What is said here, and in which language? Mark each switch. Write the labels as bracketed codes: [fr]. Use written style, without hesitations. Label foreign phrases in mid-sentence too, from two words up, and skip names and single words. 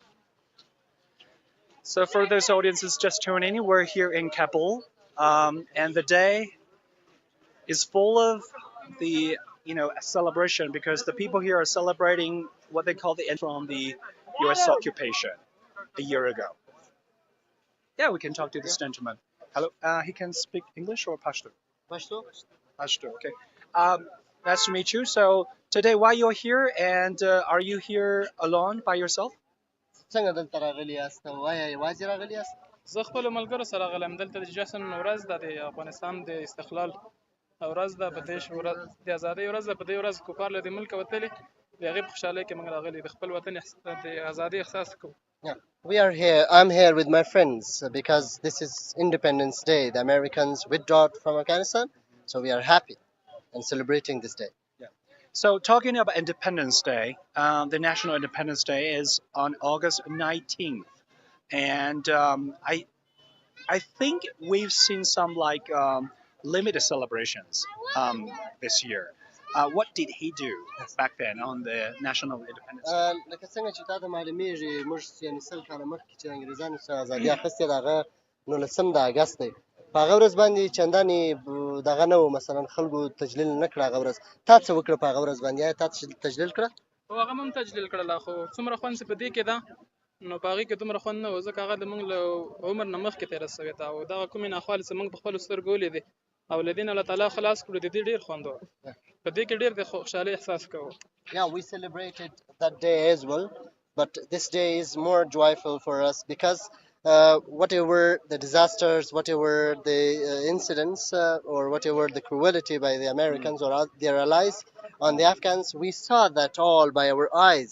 [en] So for those audiences just tuning in, we're here in Kabul, and the day is full of the celebration because the people here are celebrating what they call the end from the U.S. occupation a year ago. Yeah, we can talk to this gentleman. Hello, he can speak English or Pashto? Pashto? Pashto, okay. Nice to meet you. So today, why you're here, and are you here alone by yourself? [ps] څنګه دلته راغلي یاست؟ وایه یوازې راغلي یاست؟ زه خپلو ملګرو سره راغلی یم. دلته د جشن ورځ ده، د افغانستان د استقلال ورځ ده، په دې د ازادۍ ورځ ده. په دې ورځ کفار له دې ملکه وتلي، د هغې په خوشحالۍ کې موږ راغلي د خپل وطن د ازادۍ احساس کوو. [en] Yeah, I'm here with my friends because this is Independence Day. The Americans withdrew from Afghanistan, so we are happy and celebrating this day. So talking about Independence Day, the National Independence Day is on August 19th. And I think we've seen some limited celebrations this year. What did he do back then on the National Independence Day? [ps] لکه څنګه چې تا ته معلومیږي، موږ یعنې 100 کاله مخکې چې انګریزانو څخه ازادي اخیستې ده، هغه 19 د اګست دی. په هغه ورځ باندې چندانې دغه نه و، مثلا خلکو تجلیل نه کړه هغه ورځ. تا څه وکړه په هغه ورځ باندې؟ آیا تا تجلیل کړه؟ خو هغه هم تجلیل کړله، خو څومره خوند چې په دې کې ده، نو په هغې کې دومره خوند نه و، ځکه هغه د موږ له عمر نه مخکې تېره سوې ده، او دغه کومې ناخوالې چې موږ په خپلو سترګو ولیدې او له دې نه الله تعالی خلاص کړو، د دې ډېر خوند و. په دې کې ډېر د خوشحالۍ احساس کوو. [en] Yeah, we celebrated that day as well, but this day is more joyful for us because whatever the disasters, whatever the incidents, or whatever the cruelty by the Americans or their allies on the Afghans, we saw that all by our eyes.